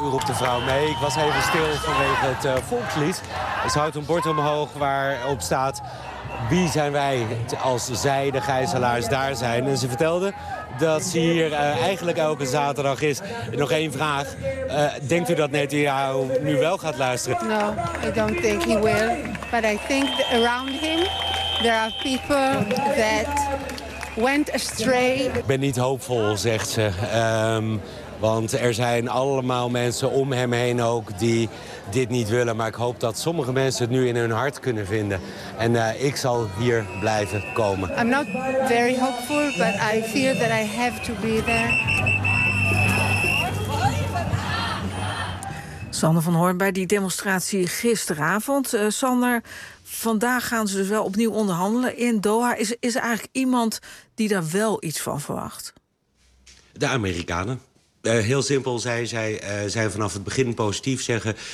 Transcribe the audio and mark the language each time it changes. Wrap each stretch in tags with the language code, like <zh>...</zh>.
<nl>Mevrouw May, ik was even stil vanwege het volkslied. Ze houdt een bord omhoog waarop staat, wie zijn wij als zij, de gijzelaars, daar zijn. En ze vertelde dat ze hier eigenlijk elke zaterdag is. En nog één vraag, denkt u dat Netanyahu nu wel gaat luisteren?</nl> <en>No, I don't think he will. But I think around him there are people that went astray.</en> <nl>Ik ben niet hoopvol, zegt ze. Want er zijn allemaal mensen om hem heen ook die dit niet willen. Maar ik hoop dat sommige mensen het nu in hun hart kunnen vinden. En ik zal hier blijven komen.</nl> <en>I'm not very hopeful, but I feel that I have to be there.</en> <nl>Sander van Hoorn bij die demonstratie gisteravond. Sander, vandaag gaan ze dus wel opnieuw onderhandelen in Doha. Is er eigenlijk iemand die daar wel iets van verwacht? De Amerikanen. Heel simpel, zij zijn vanaf het begin positief, zeggen.</nl>